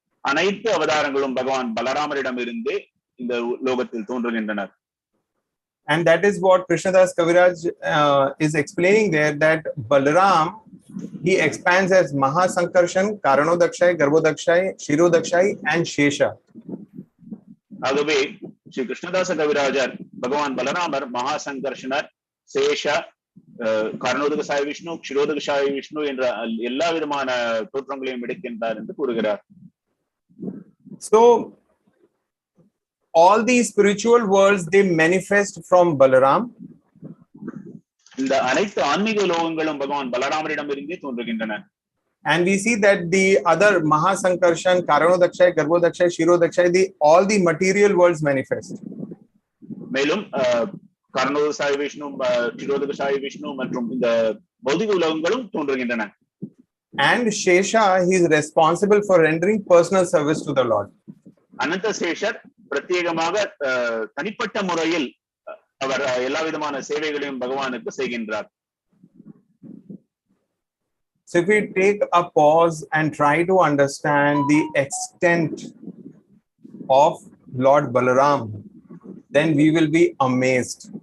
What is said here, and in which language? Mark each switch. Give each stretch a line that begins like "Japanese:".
Tamil: அனைத்து அவதாரங்களும் பகவான் பலராமரிடமிருந்தே இந்த லோகத்தில் தோன்றுகின்றனர்.
English: And that is what Krishnadas Kaviraj is explaining there, that Balaram, he expands as Mahasankarshan, Karanodakshay, Garbhodakshay, Shirodakshay and Shesha.
Tamil: ஆகவே ஸ்ரீ கிருஷ்ணதாச கவிராஜர் பகவான் பலராமர் மகாசங்கர்ஷனர், சேஷ, கர்ணோதகசாய விஷ்ணு, க்ஷிரோதகசாய விஷ்ணு என்ற எல்லா விதமான தோற்றங்களையும் எடுக்கின்றார் என்று கூறுகிறார்.
English: So all these spiritual worlds, they manifest from Balaram.
Tamil: இந்த அனைத்து ஆன்மீக லோகங்களும் பகவான் பலராமரிடமிருந்தே தோன்றுகின்றன.
English: And we see that the other Mahasankarshan, Karanodakshay, Garbhodakshay, Shirodakshay, all the material worlds manifest.
Tamil: மேலும் கர்ணோதகசாய விஷ்ணு, க்ஷிரோதகசாய விஷ்ணு மற்றும் இந்த பௌதிக உலகங்களும் தோன்றுகின்றன.
English: And Shesha, he is responsible for rendering personal service to the Lord.
Tamil: அனந்த சேஷர் பிரத்யேகமாக தனிப்பட்ட முறையில் அவர் எல்லா விதமான சேவைகளையும் பகவானுக்கு செய்கின்றார்.
English: So if we take a pause and try to understand the extent of Lord Balaram, then we will be amazed.